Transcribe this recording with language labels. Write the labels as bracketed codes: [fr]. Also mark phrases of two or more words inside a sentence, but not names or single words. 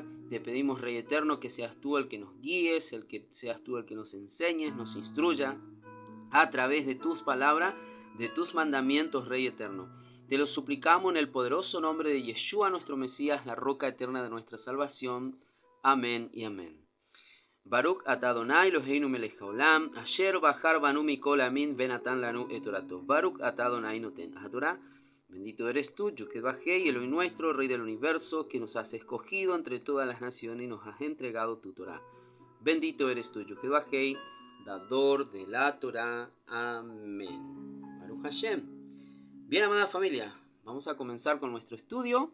[es] Te pedimos, Rey Eterno, que seas tú el que nos guíes, seas tú el que nos enseñes, nos instruya a través de tus palabras, de tus mandamientos, Rey Eterno. Te lo suplicamos en el poderoso nombre de Yeshua, nuestro Mesías, la roca eterna de nuestra salvación. Amén y amén. [he] ברוך אתה יהוה אלהינו מלך העולם, אשר בחר בנו מכל עמים ונתן לנו את תורתו. ברוך אתה יהוה נותן התורה. [es] Bendito eres tú, Yud-Heh Vah-Hei, Elohim nuestro, Rey del universo, que nos has escogido entre todas las naciones y nos has entregado tu Torah. Bendito eres tú, Yud-Heh Vah-Hei, dador de la Torah. Amén. [he] ברוך השם. [es] Bien, amada familia, vamos a comenzar con nuestro estudio.